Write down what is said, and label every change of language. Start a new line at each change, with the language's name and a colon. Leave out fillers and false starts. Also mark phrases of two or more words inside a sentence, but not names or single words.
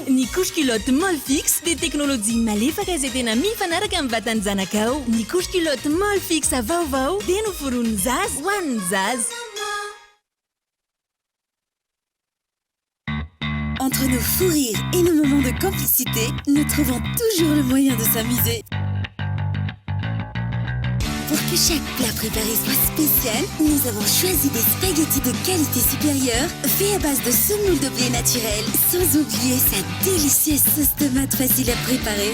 Malagasy: Ny couche-culotte Molfix dia teknôlôjia malefaka izay tena mifanaraka amin'ny vatan'ny zanakao. Ny couche-culotte Molfix vaovao dia noforon'ny zaza ho an'ny zaza.
French: Entre nos fous rires et nos moments de complicité, nous trouvons toujours le moyen de s'amuser. Pour que chaque plat préparé soit spécial, nous avons choisi des spaghettis de qualité supérieure, faits à base de semoule de blé naturel, sans oublier sa délicieuse sauce tomate facile à préparer.